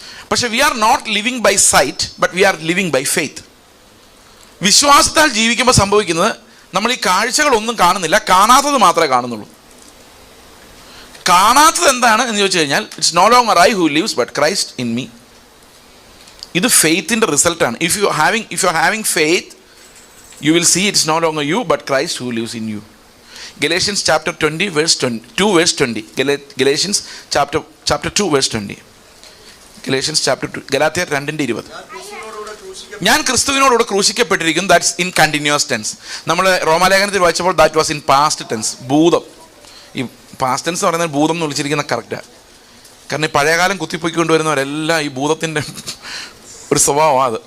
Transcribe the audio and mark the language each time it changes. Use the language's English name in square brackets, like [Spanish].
[English] പക്ഷെ we are not living by sight but we are living by faith. [Malayalam] വിശ്വാസത്താൽ ജീവിക്കുമ്പോൾ സംഭവിക്കുന്നത്, നമ്മൾ ഈ കാഴ്ചകളൊന്നും കാണുന്നില്ല, കാണാത്തത് മാത്രമേ കാണുന്നുള്ളൂ. കാണാത്തത് എന്താണ് എന്ന് ചോദിച്ചു കഴിഞ്ഞാൽ, [English] It's no longer I who lives but Christ in me. [Malayalam] ഇത് ഫെയ്ത്തിൻ്റെ റിസൾട്ടാണ്. [English] If you are having faith, you will see it's no longer you but Christ who lives in you. Galatians chapter 20 verse 2 verse 20. Galatians chapter 2 verse 20. Galatians chapter 2, ഗലാത്യർ 2:20. [Malayalam] ഞാൻ ക്രിസ്തുവിനോടുകൂടെ ക്രൂശിക്കപ്പെട്ടിരിക്കുന്നു. [English] That's in continuous tense. [Malayalam] നമ്മൾ റോമാലേഖനത്തിൽ വായിച്ചപ്പോൾ [English] That was in past tense. ഭൂതം. [Malayalam] ഈ past tense പറയുന്നത് ഭൂതം എന്ന് വിളിച്ചിരിക്കുന്ന കറക്റ്റാണ്. കാരണം ഈ പഴയകാലം കുത്തിപ്പൊയ്ക്കൊണ്ടുവരുന്നവരെല്ലാം ഈ ഭൂതത്തിൻ്റെ ഒരു സ്വഭാവമാണ് അത്.